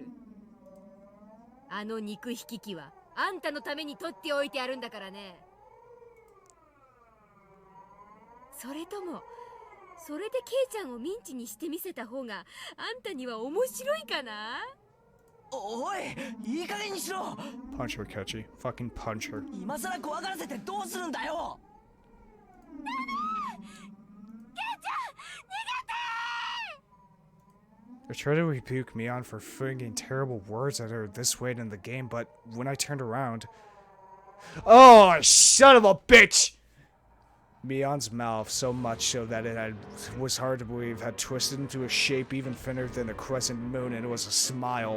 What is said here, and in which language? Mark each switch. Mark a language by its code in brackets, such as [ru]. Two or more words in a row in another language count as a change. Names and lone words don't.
[ja] あの肉引き器はあんたのために取っておいてあるんだからね。それともそれでケイちゃんをミンチにしてみせた方があんたには面白いかな。おい、いい加減にしろ。 [en] Punch her, Kechi. Fucking punch her. [ja] 今さら怖がらせてどうするんだよ。 [en] I tried to rebuke Mion for flinging terrible words at her this late in the game, but when I turned around... Oh, son of a bitch! Mion's mouth, so much so that was hard to believe, had twisted into a shape even thinner than a crescent moon, and it was a smile.